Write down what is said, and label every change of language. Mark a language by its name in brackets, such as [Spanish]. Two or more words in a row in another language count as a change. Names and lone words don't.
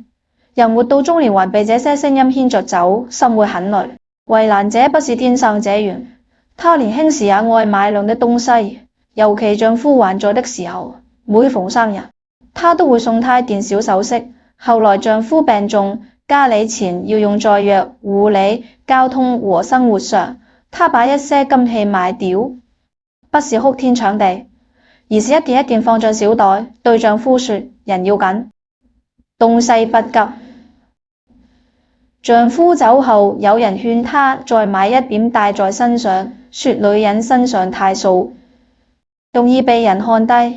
[Chinese] 人活到中年還被這些聲音牽着走，心會很累。衛蘭姐不是天生這樣，她年輕時也愛買靚的東西，尤其丈夫還在的時候，每逢生日，她都會送他一件小首飾。後來丈夫病重，家裡錢要用在藥、護理、交通和生活上，她把一些金器賣掉，不是哭天搶地，而是一件一件放進小袋，對丈夫說：人要緊，東西不急。丈夫走後，有人勸她再買一點戴在身上，說女人身上太素，容易被人看低。